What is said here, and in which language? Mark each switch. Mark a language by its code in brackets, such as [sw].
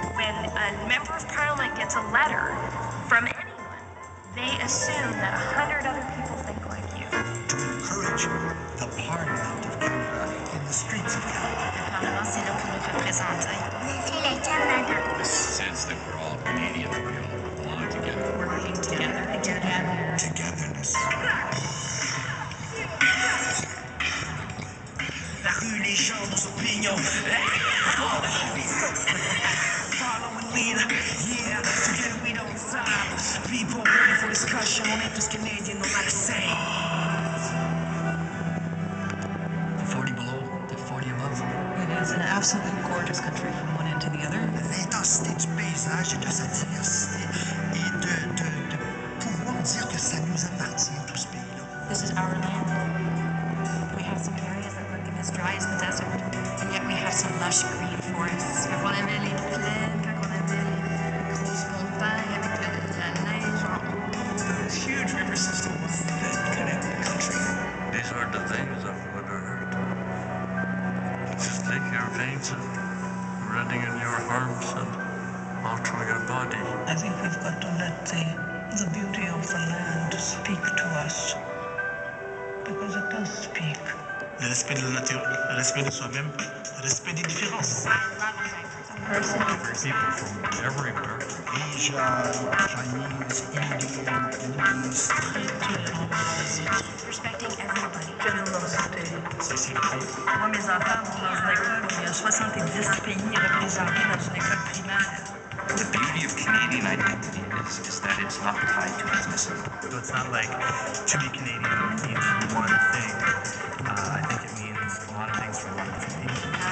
[en] When a member of parliament gets a letter from anyone, they assume that 100 other people think like you. To encourage the Parliament of Canada in the streets of Canada. [fr] Le Parlement, c'est là pour nous représenter. C'est le Canada. [en] The sense that we're all Canadian, that we all belong together. Working together. Togetherness. [fr] La rue, les gens, nos opinions. [en] Following leader, yeah, together we don't stop. People ready for discussion, [fr] on est tous Canadiens, [en] on are the same. 40 below, the 40 above. It is an absolutely gorgeous country from one end to the other. [fr] L'intensité du paysage et de sa diversité et de pouvoir dire que ça nous appartient, tout ce pays-là. [en] This is our land. We have some areas that look as dry as the desert, and yet we have some lush green forests. Quand on avait les plaines, quand on avait les grosses montagnes avec la neige en haut. This huge river system that connect the country. These are the things of Mother Earth. Just take your veins and running in your arms and all through your body. I think we've got to let the beauty of the land speak to us. Because it does speak. [fr] Le respect de la nature, le respect de soi-même, le respect des différences. [en] People from everywhere. Asia, Chinese, Indian, Chinese. Respecting everybody. Generosity. [fr] C'est Moi, mes enfants vont dans une école où il y a 70 pays représentés dans une école primaire. [en] The beauty of Canadian identity is that it's not tied to ethnicity. So it's not like to be Canadian means one thing. I think it means a lot of things for a lot of different people.